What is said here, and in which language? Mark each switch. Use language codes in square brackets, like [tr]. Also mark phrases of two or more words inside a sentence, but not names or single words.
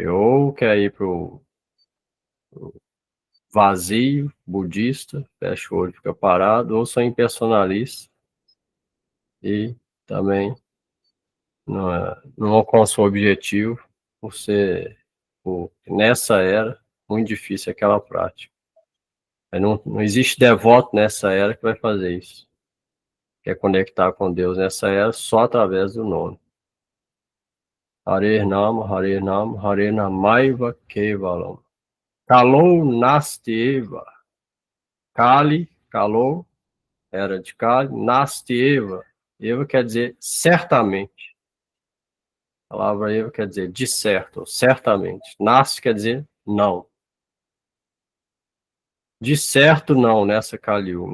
[pt] Ou quer ir pro vazio, budista, fecha o olho, fica parado, ou são impersonalistas e também não alcançam o objetivo nessa era, muito difícil aquela prática. Não existe devoto nessa era que vai fazer isso. Quer conectar com Deus nessa era só através do nome. [sa] Hare Nama, Hare Nama, Hare Namaiva Kevalam. Kalou Nasteva. Kali, [pt] Kalou, era de Kali, Nasteva. Eva quer dizer certamente. A palavra Eva quer dizer de certo, certamente. Nasti quer dizer não. De certo não, nessa Kaliu.